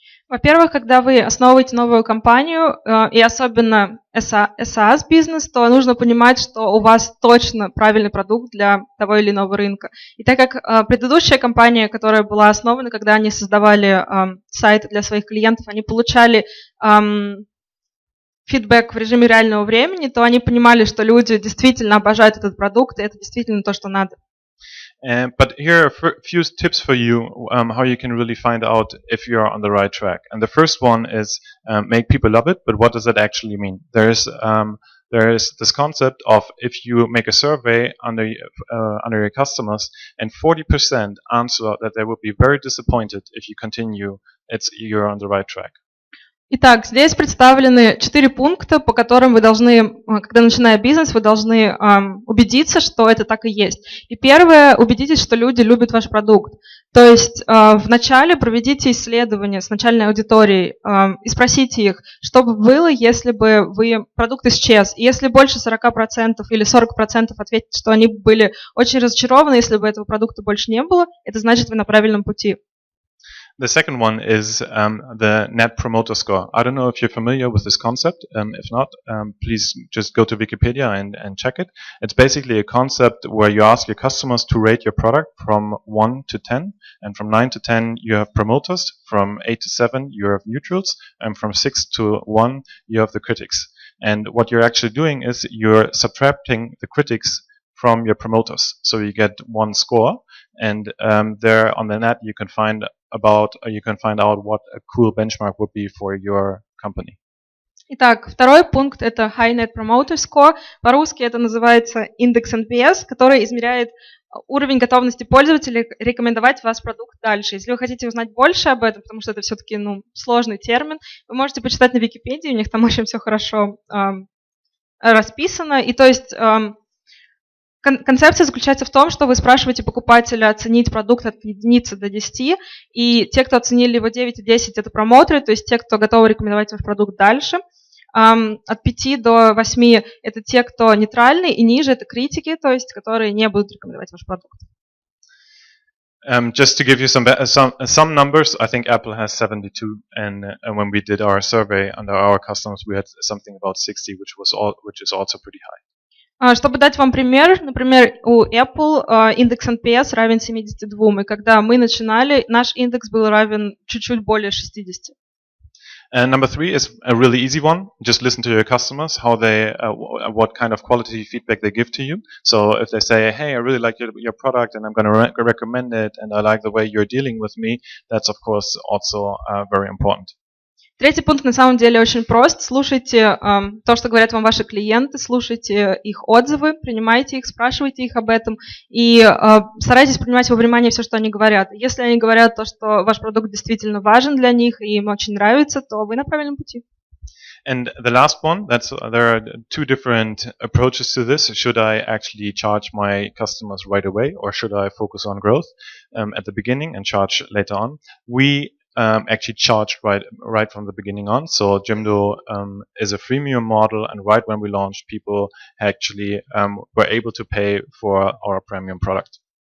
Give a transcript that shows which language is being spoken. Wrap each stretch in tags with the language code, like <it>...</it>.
<ru>Во-первых, когда вы основываете новую компанию, и особенно SaaS-бизнес, то нужно понимать, что у вас точно правильный продукт для того или иного рынка. И так как предыдущая компания, которая была основана, когда они создавали сайты для своих клиентов, они получали фидбэк в режиме реального времени, то они понимали, что люди действительно обожают этот продукт, и это действительно то, что надо.</ru> <en>But here are a few tips for you how you can really find out if you're on the right track. And the first one is make people love it. But what does that actually mean? There is this concept of if you make a survey under your customers and 40% answer that they would be very disappointed if you continue, you're on the right track.</en> <ru>Итак, здесь представлены 4 пункта, по которым вы должны, когда начиная бизнес, вы должны убедиться, что это так и есть. И первое, убедитесь, что люди любят ваш продукт. То есть вначале проведите исследование с начальной аудиторией и спросите их, что бы было, если бы продукт исчез. И если больше 40% или 40% ответят, что они были очень разочарованы, если бы этого продукта больше не было, это значит, вы на правильном пути.</ru> <en>The second one is the Net Promoter Score. I don't know if you're familiar with this concept. If not, please just go to Wikipedia and check it. It's basically a concept where you ask your customers to rate your product from 1 to 10. And from 9 to 10, you have promoters. From 8 to 7, you have neutrals. And from 6 to 1, you have the critics. And what you're actually doing is you're subtracting the critics from your promoters. So you get one score. And there on the net, you can find out what a cool benchmark would be for your company.</en> <ru>Итак, второй пункт – это High Net Promoter Score. По-русски это называется индекс NPS, который измеряет уровень готовности пользователей рекомендовать ваш продукт дальше. Если вы хотите узнать больше об этом, потому что это все-таки сложный термин, вы можете почитать на Википедии, у них там очень все хорошо расписано. И то есть концепция заключается в том, что вы спрашиваете покупателя оценить продукт от единицы до 10, и те, кто оценили его 9 и 10, это промоутеры, то есть те, кто готовы рекомендовать ваш продукт дальше. От 5 до 8 это те, кто нейтральны, и ниже это критики, то есть которые не будут рекомендовать ваш продукт.</ru> <en>Just to give you some numbers, I think Apple has 72, and when we did our survey under our customers, we had something about 60, which is also pretty high.</en> <ru>Чтобы дать вам пример, например, у Apple индекс NPS равен 72, и когда мы начинали, наш индекс был равен чуть-чуть более 60.</ru> <en>And number 3 is a really easy one. Just listen to your customers, what kind of quality feedback they give to you. So if they say, hey, I really like your product and I'm going to recommend it and I like the way you're dealing with me, that's of course also very important.</en> <ru>Третий пункт на самом деле очень прост. Слушайте то, что говорят вам ваши клиенты, слушайте их отзывы, принимайте их, спрашивайте их об этом и старайтесь принимать во внимание все, что они говорят. Если они говорят то, что ваш продукт действительно важен для них и им очень нравится, то вы на правильном пути.</ru> <en>And the last one, there are two different approaches to this. Should I actually charge my customers right away, or should I focus on growth at the beginning and charge later on? We actually charged right from the beginning on. So Jimdo is a freemium model, and right when we launched, people actually were able to pay for our premium product.</en>